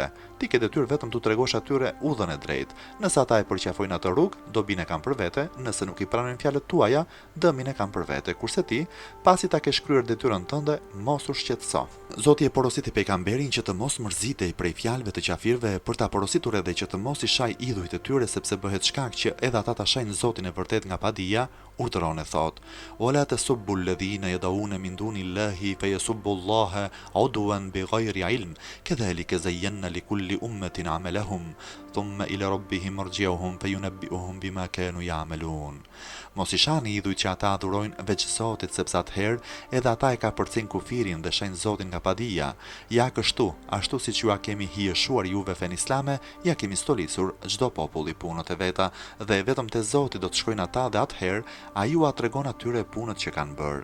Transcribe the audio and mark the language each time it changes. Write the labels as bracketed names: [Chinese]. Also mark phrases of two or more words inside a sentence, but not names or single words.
[Albanian] Ti ke detyrë vetëm t'u tregosh atyre udhën e drejtë. Nëse ata e përqafojnë atë rrugë, dobinë e kanë për vete, nëse nuk i pranojnë fjalët tuaja, dëmin e kanë për vete. Kurse ti, pasi ta ke shkryer detyrën tënde, mos u shqetëso. Zoti e porositi pejgamberin që të mos mërzitej prej fjalëve të qafirëve, për ta porositur edhe që të mos i shaj idhujt e tyre, sepse bëhet shkak që edhe ata ta shajnë Zotin e vërtet nga padia. Urdhëron e thot: [Arabic] "ولا تسبوا الذين يدعون من دون الله فيسبوا الله عدوا بغير علم كذلك زينا لكل أمة عملهم ثم إلى ربهم مرجعهم فينبئهم بما كانوا يعملون." [Albanian] Mos i shani idhujt që ata adhurojnë veç Zotit, sepse atëherë edhe ata e ka përcin kufirin dhe shajnë Zotin nga padia. Ja kështu, ashtu siç ju a kemi hijeshuar juve fen islame, ja kemi stolisur çdo popull i punët e veta, dhe vetëm te Zoti do të shkojnë ata dhe atëherë ai ju a tregon atyre punët që kanë bërë.